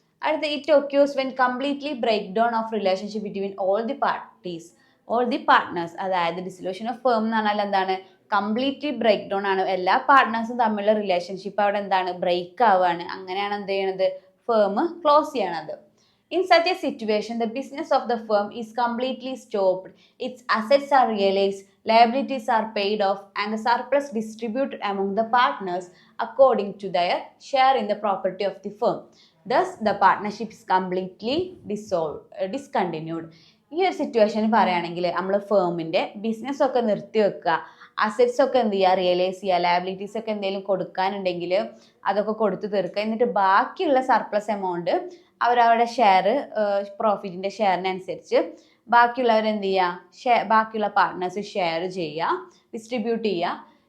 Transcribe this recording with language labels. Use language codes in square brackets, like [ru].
[en] അടുത്ത it occurs when completely break down of relationship between all the partners. [ml] അതായത് dissolution of firm എന്ന് പറഞ്ഞാൽ എന്താണ്, കംപ്ലീറ്റ്ലി ബ്രേക്ക് ഡൗൺ ആണ്. എല്ലാ പാർട്ട്നേഴ്സും തമ്മിലുള്ള റിലേഷൻഷിപ്പ് അവിടെ എന്താണ്, ബ്രേക്ക് ആവുകയാണ്. അങ്ങനെയാണ് എന്ത് ചെയ്യണത്, ഫേം ക്ലോസ് ചെയ്യണത്. [en] In such a situation, the business of the firm is completely stopped. Its assets are realized, liabilities are paid off and the surplus distributed among the partners according to their share in the property of the firm. Thus, the partnership is completely discontinued. [ml] ഈ ഒരു situation പറയുകയാണെങ്കിൽ നമ്മൾ ഫേമിൻ്റെ business ഒക്കെ നിർത്തി വെക്കുക, assets ഒക്കെ എന്ത് ചെയ്യുക, റിയലൈസ് ചെയ്യുക, ലയബിലിറ്റീസ് ഒക്കെ എന്തെങ്കിലും കൊടുക്കാനുണ്ടെങ്കിൽ അതൊക്കെ കൊടുത്തു തീർക്കുക. എന്നിട്ട് ബാക്കിയുള്ള സർപ്ലസ് എമൗണ്ട് അവരവരുടെ ഷെയർ, പ്രോഫിറ്റിൻ്റെ ഷെയറിനനുസരിച്ച് ബാക്കിയുള്ളവർ എന്ത് ചെയ്യുക, ബാക്കിയുള്ള പാർട്ട്നേഴ്സ് ഷെയർ ചെയ്യുക, ഡിസ്ട്രിബ്യൂട്ട് ചെയ്യുക.